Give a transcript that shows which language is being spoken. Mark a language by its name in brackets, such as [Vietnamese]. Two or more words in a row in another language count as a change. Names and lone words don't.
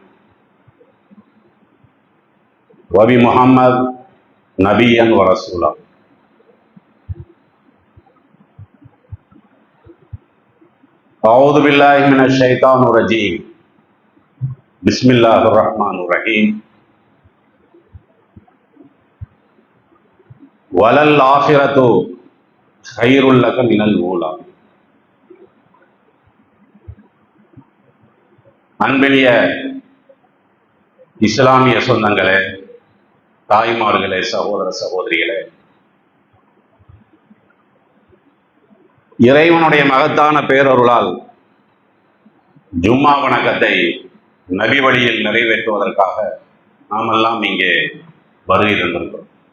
[Arabic] وبمحمد نبيا ورسولا أعوذ بالله من الشيطان الرجيم بسم الله الرحمن الرحيم وَلَلْآخِرَةُ خَيْرٌ لَكَ مِنَ الْأُولَى. [Tamil] அன்பினிய இஸ்லாமிய சொந்தங்களே, தாய்மார்களே, சகோதர சகோதரிகளே, இறைவனுடைய மகத்தான பேரருளால் ஜும்மா வணக்கத்தை நபி வழியில் நிறைவேற்றுவதற்காக நாமெல்லாம் இங்கே வருகை தந்திருக்கிறோம்.